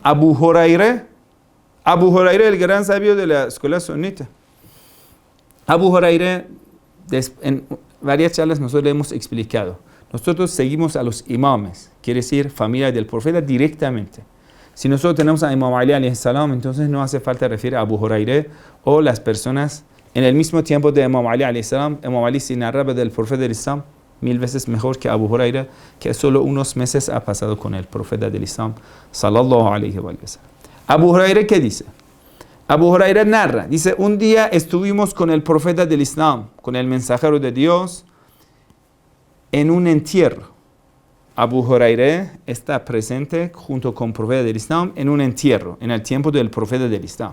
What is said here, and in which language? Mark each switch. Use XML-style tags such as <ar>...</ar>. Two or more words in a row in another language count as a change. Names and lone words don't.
<es>Abu Huraira. Abu Huraira, el gran sabio de la escuela sunita. Abu Huraira, en varias charlas nosotros le hemos explicado. Nosotros seguimos a los imames, quiere decir familia del profeta directamente. Si nosotros tenemos a Imam Ali</es> <ar>عليه السلام,</ar> <es>entonces no hace falta referir a Abu Huraira o las personas en el mismo tiempo de Imam Ali</es> <ar>عليه السلام.</ar> <es>Imam Ali se narraba del profeta del Islam 1000 veces mejor que Abu Huraira, que solo unos meses ha pasado con el profeta del Islam</es> <ar>صلى الله عليه وسلم.</ar> <es>Abu Huraira, ¿qué dice? Abu Huraira narra, dice, un día estuvimos con el profeta del Islam, con el mensajero de Dios, en un entierro. Abu Huraira está presente junto con el profeta del Islam en un entierro, en el tiempo del profeta del Islam.</es>